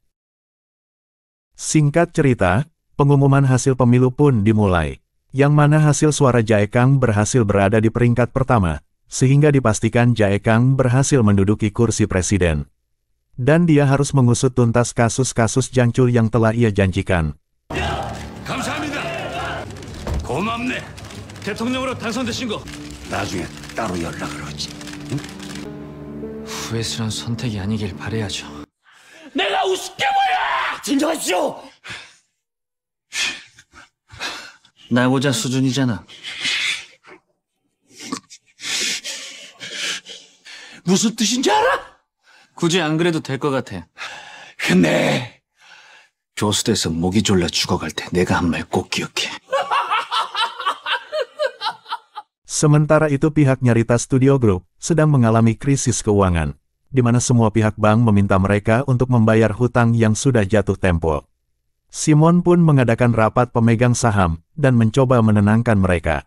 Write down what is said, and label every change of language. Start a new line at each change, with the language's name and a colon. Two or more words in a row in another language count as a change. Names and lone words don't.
Indonesian: Singkat cerita, pengumuman hasil pemilu pun dimulai. Yang mana hasil suara Jae Kang berhasil berada di peringkat pertama, sehingga dipastikan Jae Kang berhasil menduduki kursi presiden. Dan dia harus mengusut tuntas kasus-kasus Jang Chul yang telah ia janjikan.
Korean: 감사합니다. 고맙네. 대통령으로 당선되신 거 나중에 따로 연락을 하지. 후회스러운 선택이 아니길 바라야죠. 내가 우습게 보여! 진정하시오! 나보자 수준이잖아. 무슨 뜻인지 알아? 굳이 안 그래도 될 것 같아. 근데 교수대에서 목이 졸라 죽어갈 때 내가 한 말 꼭 기억해.
Indonesian: Sementara itu pihak Nyarita Studio Group sedang mengalami krisis keuangan, di mana semua pihak bank meminta mereka untuk membayar hutang yang sudah jatuh tempo. Simon pun mengadakan rapat pemegang saham dan mencoba menenangkan mereka.